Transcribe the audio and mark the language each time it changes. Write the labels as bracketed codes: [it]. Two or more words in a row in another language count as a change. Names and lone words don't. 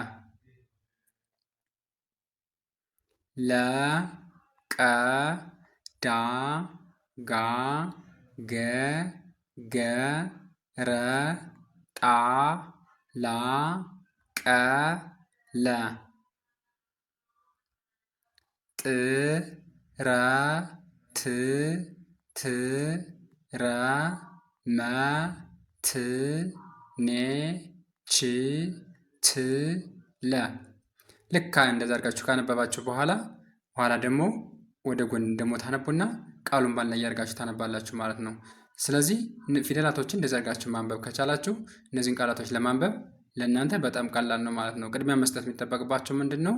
[am] ለ ቀ ዳ ጋ ገ ገ ረ ጣ ላ ቀ ለ ጥ ረ ት ት ረ መ ት ኔ ች ት ለ። ልክ እንደዛ አድርጋችሁ ካነበባችሁ በኋላ ደግሞ ወደ ጎን ደግሞ ታነቡና ቃሉን ባል ላይ ያርጋችሁ ታነባላችሁ ማለት ነው። ስለዚህ ፊደላቶችን እንደዛ አድርጋችሁ ማንበብ ከቻላችሁ እነዚህን ቃላቶች ለማንበብ ለእናንተ በጣም ቀላል ነው ማለት ነው። ቅድሚያ መስጠት የሚጠበቅባቸው ምንድነው?